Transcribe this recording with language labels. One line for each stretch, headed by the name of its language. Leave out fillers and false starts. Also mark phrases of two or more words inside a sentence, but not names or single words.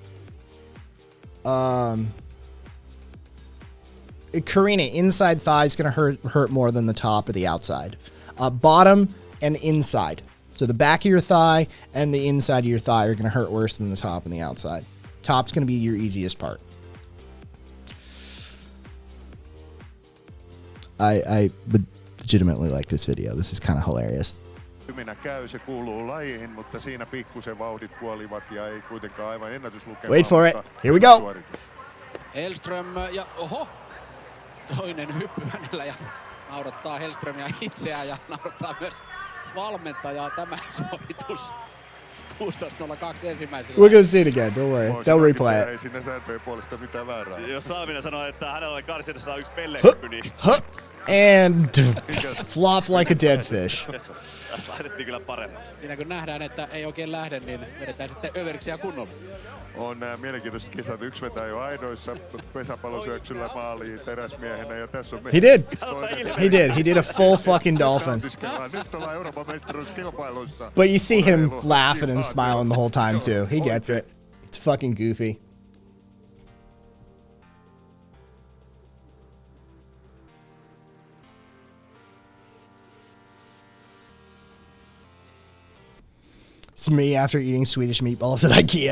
English: Karina, inside thigh is gonna hurt more than the top or the outside. Bottom and inside. So the back of your thigh and the inside of your thigh are going to hurt worse than the top and the outside. Top's going to be your easiest part. I would legitimately like this video. This is kind of hilarious.
Finnish: Se kuuluu lajiin, mutta siinä pikkusen vauhdit kuolivat ja ei kuitenkaan aivan ennätyslukemaan.
English: Wait for it. Here we go.
Finnish: Hellström ja oho, toinen hyppy hänellä ja naurattaa Hellströmiä itseään ja naurattaa myös valmentajaa. Tämä sovitus 16.02 ensimmäisellä.
English: We're gonna see it again. Don't worry. They'll replay it.
Finnish: Ei siinä sääntöjen puolesta mitään väärää. Jos Salminen sanoo, että hänellä on karsinassa yksi pellehyppy, niin...
English: And flop like a dead fish.
Finnish: Tässä laitettiin kyllä paremmaksi. Siinä kun nähdään, että ei oikein lähde, niin vedetään sitten överiksi kunnolla. On mielenkiintoiset kisat. Yksi vetää jo aidoissa pesäpallosyöksyllä maaliin teräsmiehenä ja tässä on...
English: He did. He did a full fucking dolphin.
Finnish: Nyt ollaan Euroopan mestaruuskilpailuissa.
English: But you see him laughing and smiling the whole time too. He gets it. It's fucking goofy. It's me after eating Swedish meatballs at IKEA.